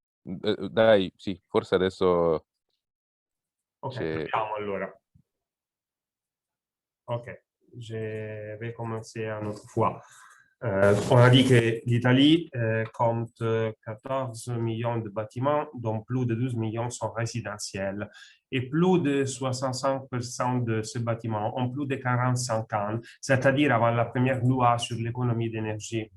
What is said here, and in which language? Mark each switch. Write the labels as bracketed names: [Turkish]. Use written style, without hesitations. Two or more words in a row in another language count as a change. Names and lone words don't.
[Italian] Dai, sì, forse adesso Ok, c'è... proviamo allora. [French] Ok, je vais commencer une autre fois. On a dit que l'Italie compte 14 millions de bâtiments, dont plus de 12 millions sont résidentiels. Et plus de 65% de ces bâtiments ont plus de 45 ans, c'est-à-dire avant la première loi sur l'économie d'énergie.